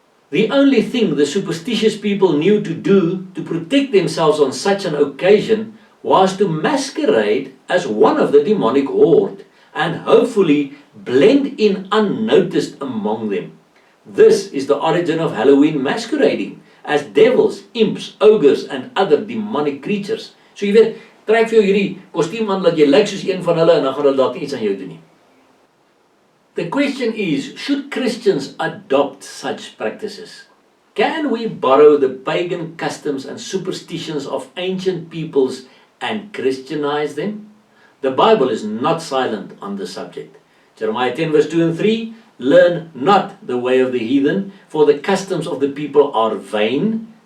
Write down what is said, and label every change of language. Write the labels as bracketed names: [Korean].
[English] The only thing the superstitious people knew to do to protect themselves on such an occasion was to masquerade as one of the demonic horde and hopefully blend in unnoticed among them. This is the origin of Halloween masquerading as devils, imps, ogres and other demonic creatures. [Afrikaans] So jy weet, trek vir jou hierdie kostuum aan dat jy lyk soos een van hulle en dan gaan hulle dalk iets aan jou doen nie. [English] The question is, should Christians adopt such practices? Can we borrow the pagan customs and superstitions of ancient peoples and Christianize them? The Bible is not silent on the subject. Jeremiah 10 verse 2 and 3, learn not the way of the heathen, for the customs of the people are vain.